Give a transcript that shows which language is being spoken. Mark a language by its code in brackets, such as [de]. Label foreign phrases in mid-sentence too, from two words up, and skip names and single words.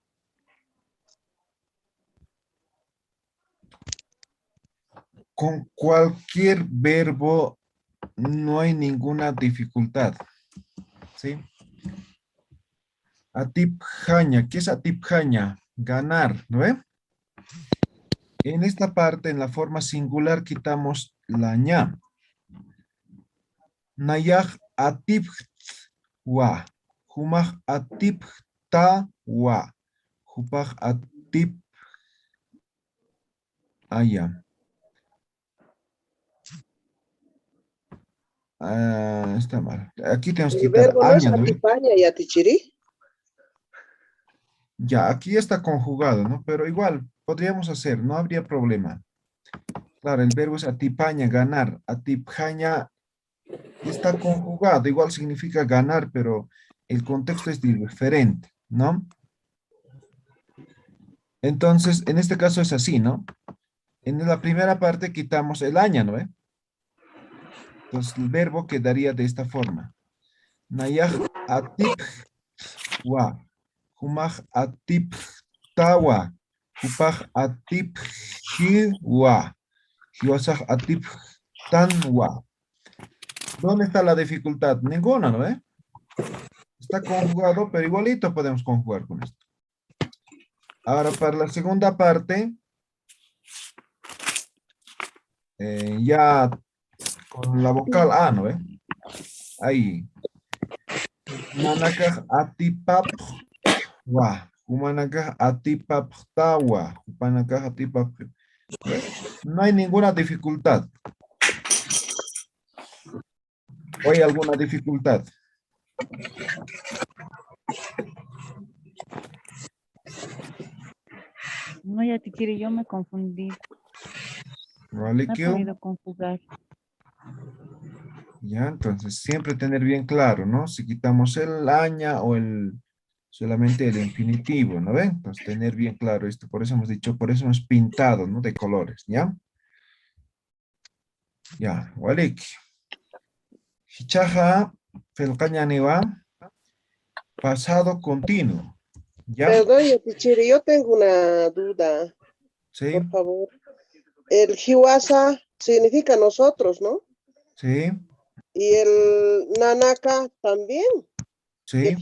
[es] Con cualquier verbo no hay ninguna dificultad. ¿Sí? Atipjaña. ¿Qué es atipjaña? Ganar, ¿no ve? En esta parte, en la forma singular, quitamos la ña. [ay] Nayaj atipjwa. Humaj atipjtawa. Hupaj atip. [es] Allá. Está mal. Aquí tenemos que El quitar verbo no es aña, ¿no ve? [ay] atipaña y atichiri. [es] Ya, aquí está conjugado, ¿no? Pero igual, podríamos hacer, no habría problema. Claro, el verbo es atipaña, ganar. Atipjaña está conjugado, igual significa ganar, pero el contexto es diferente, ¿no? Entonces, en este caso es así, ¿no? En la primera parte quitamos el aña, ¿no? Entonces, el verbo quedaría de esta forma. [ay] Nayaj atipjwa. Humaj atipjtawa. Hupaj atipjiwa. Hiwasaj atipjtanwa. [es] ¿Dónde está la dificultad? Ninguna, ¿no? Está conjugado, pero igualito podemos conjugar con esto. Ahora, para la segunda parte, ya con la vocal A, ¿no? Ahí. [ay] Manakaj atipapjwa. Humanakaj atipapjtawa. Hupanakaj atipapjwa. [es] No hay ninguna dificultad. ¿O hay alguna dificultad? No, Yatichiri, yo me confundí. ¿Vale, No he Kio? podido conjugar. Ya, entonces siempre tener bien claro, ¿no? Si quitamos el aña o solamente el infinitivo, ¿no ven? Entonces tener bien claro esto, por eso hemos dicho, por eso hemos pintado, ¿no? De colores, ¿ya? Ya, [ay] Walik. Hichaja, felcañaniwa, [es] pasado continuo, ¿ya? Perdón, Yatichiri, yo tengo una duda, Sí, por favor. El jiwasa significa nosotros, ¿no? sí, Y el nanaka también. Y el